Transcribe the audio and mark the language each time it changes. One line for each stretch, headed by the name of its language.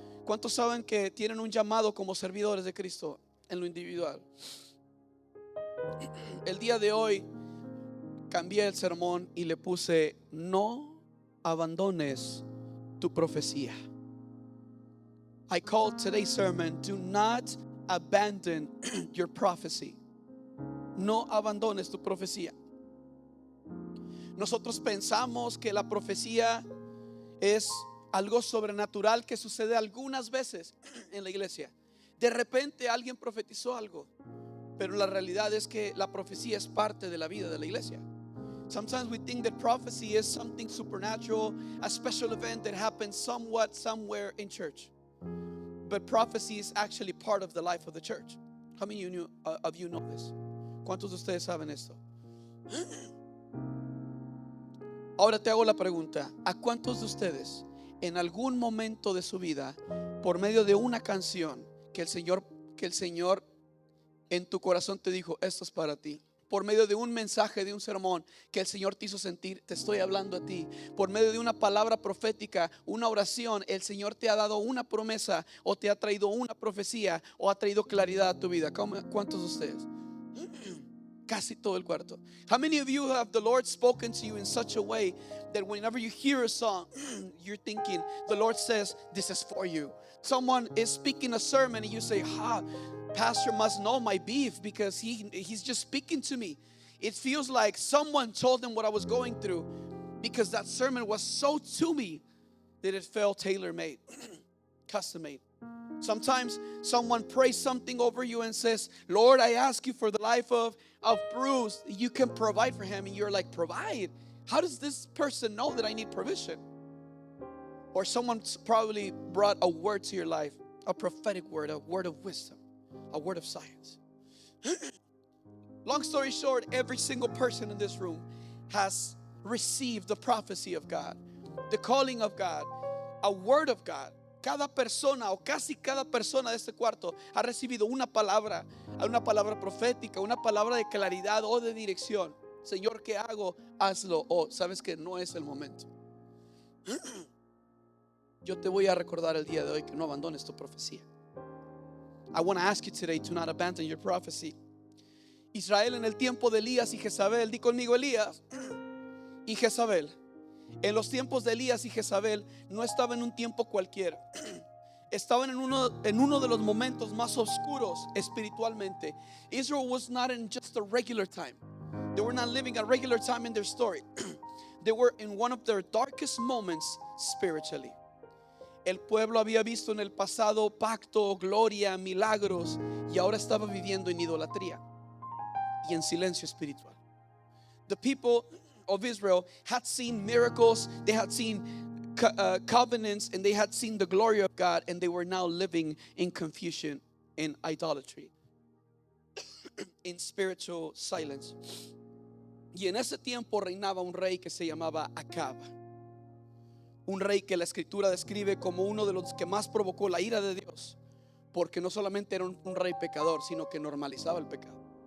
Spanish: ¿Cuántos saben que tienen un llamado como servidores de Cristo en lo individual? El día de hoy cambié el sermón y le puse: no abandones tu profecía.
English: I called today's sermon, do not abandon your prophecy.
Spanish: No abandones tu profecía. Nosotros pensamos que la profecía es algo sobrenatural que sucede algunas veces en la iglesia. De repente alguien profetizó algo, pero la realidad es que la profecía es parte de la vida de la iglesia.
English: Sometimes we think that prophecy is something supernatural, a special event that happens somewhere in church. But prophecy is actually part of the life of the church. How many of you know this?
Spanish: ¿Cuántos de ustedes saben esto? Ahora te hago la pregunta: ¿a cuántos de ustedes en algún momento de su vida, por medio de una canción que el Señor en tu corazón te dijo, esto es para ti? Por medio de un mensaje, de un sermón que el Señor te hizo sentir, te estoy hablando a ti. Por medio de una palabra profética, una oración, el Señor te ha dado una promesa, o te ha traído una profecía, o ha traído claridad a tu vida. ¿Cuántos de ustedes? Casi todo el cuarto.
English: How many of you have the Lord spoken to you in such a way that whenever you hear a song, you're thinking, the Lord says, this is for you? Someone is speaking a sermon and you say, Pastor must know my beef because he's just speaking to me. It feels like someone told him what I was going through, because that sermon was so to me that it felt tailor-made, custom-made. Sometimes someone prays something over you and says, Lord, I ask you for the life of Bruce. You can provide for him. And you're like, provide? How does this person know that I need provision? Or someone probably brought a word to your life, a prophetic word, a word of wisdom, a word of science. Long story short, every single person in this room has received the prophecy of God, the calling of God, a word of God.
Spanish: Cada persona, o casi cada persona de este cuarto, ha recibido una palabra profética, una palabra de claridad o de dirección. Señor, ¿qué hago? Hazlo. O sabes que no es el momento. Yo te voy a recordar el día de hoy que no abandones tu profecía.
English: I want to ask you today to not abandon your prophecy.
Spanish: Israel en el tiempo de Elías y Jezabel, di conmigo, Elías y Jezabel. En los tiempos de Elías y Jezabel no estaba en un tiempo cualquiera. Estaban en uno de los momentos más oscuros espiritualmente.
English: Israel was not in just a regular time. They were not living a regular time in their story. They were in one of their darkest moments spiritually.
Spanish: El pueblo había visto en el pasado pacto, gloria, milagros, y ahora estaba viviendo en idolatría y en silencio espiritual.
English: The people of Israel had seen miracles, they had seen covenants, and they had seen the glory of God, and they were now living in confusion, in idolatry, in spiritual silence.
Spanish: Y en ese tiempo reinaba un rey que se llamaba Acab, un rey que la escritura describe como uno de los que más provocó la ira de Dios, porque no solamente era un rey pecador, sino que normalizaba el pecado.